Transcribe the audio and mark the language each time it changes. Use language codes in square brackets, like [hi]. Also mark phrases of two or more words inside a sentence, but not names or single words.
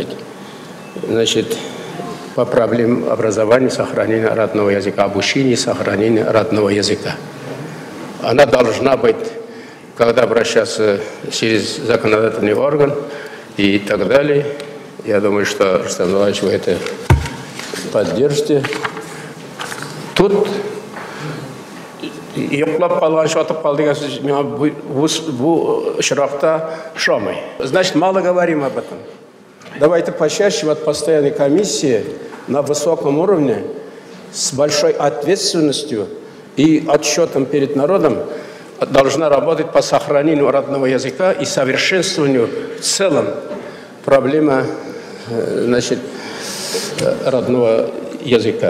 [ru] Значит, по проблемам образования, сохранения родного языка, обучения, сохранения родного языка. Она должна быть, когда обращаться через законодательный орган и так далее. Я думаю, что, Рустам Иванович, вы это поддержите. [tt] Тут йоклап калган, шатып калды деген сөз миңа бу очракта ошамый. [ru] Значит, мало говорим об этом. Давайте почаще, вот постоянной комиссии на высоком уровне с большой ответственностью и отчетом перед народом должна работать по сохранению родного языка и совершенствованию в целом проблемы, значит, родного языка.